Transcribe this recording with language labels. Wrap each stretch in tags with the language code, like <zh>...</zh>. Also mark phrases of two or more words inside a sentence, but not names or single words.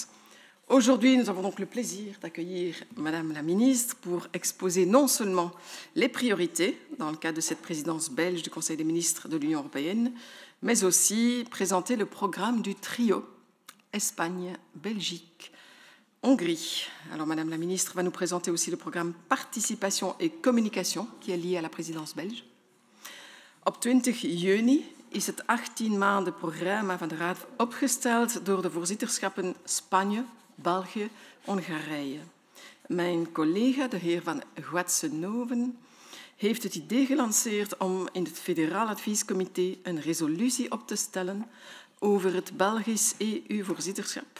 <fr>Aujourd'hui, nous avons donc le plaisir d'accueillir Madame la ministre pour exposer non seulement les priorités dans le cadre de cette présidence belge du Conseil des ministres de l'Union européenne, mais aussi présenter le programme du trio Espagne, Belgique, Hongrie. Alors Madame la ministre va nous présenter aussi le programme Participation et Communication qui est lié à la présidence belge.</fr> <nl>Op 20 juni is het 18 maanden programma van de Raad opgesteld door de voorzitterschappen Spanje, België, Hongarije. Mijn collega, de heer Van Guatsenoven, heeft het idee gelanceerd om in het Federaal Adviescomité een resolutie op te stellen over het Belgisch EU-voorzitterschap.</nl>